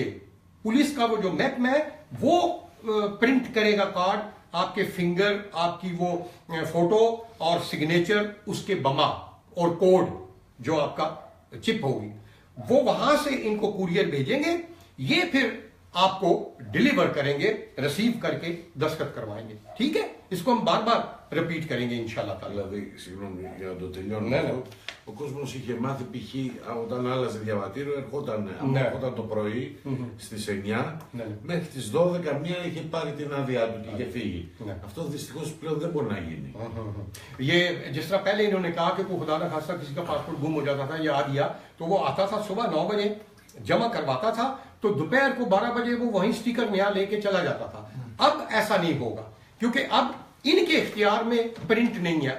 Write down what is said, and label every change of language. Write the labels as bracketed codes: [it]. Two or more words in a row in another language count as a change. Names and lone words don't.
[hi] पुलिस का वो जो मैप है वो प्रिंट करेगा कार्ड, आपके फिंगर, आपकी वो फोटो और सिग्नेचर, उसके बमा और कोड जो आपका चिप होगी, वो वहां से इनको कुरियर भेजेंगे। ये फिर आपको डिलीवर करेंगे, रिसीव करके दस्तखत करवाएंगे। ठीक है, इसको हम बार बार रिपीट करेंगे [ar] إن شاء الله تعالى. [el] Δηλαδή, συγγνώμη για να το τελειώνω αυτό, ο κόσμος είχε μάθει π.χ. όταν άλλαζε διαβατήριο, ερχόταν το πρωί στις 9, μέχρι τις 12 μία είχε πάρει την άδειά του και είχε φύγει. Αυτό δυστυχώς πλέον δεν μπορεί να γίνει. [hi] ये जिस तरह पहले इन्होंने कहा कि कोई खुदा ना खास्ता किसी का पासपोर्ट गुम हो जाता था या आ गया, तो वो आता था सुबह 9 बजे जमा करवाता था, तो दोपहर को 12 बजे वो वहीं स्टिकर नया लेके चला जाता था। अब ऐसा नहीं होगा, क्योंकि अब इनके इख्तियार में प्रिंट नहीं है।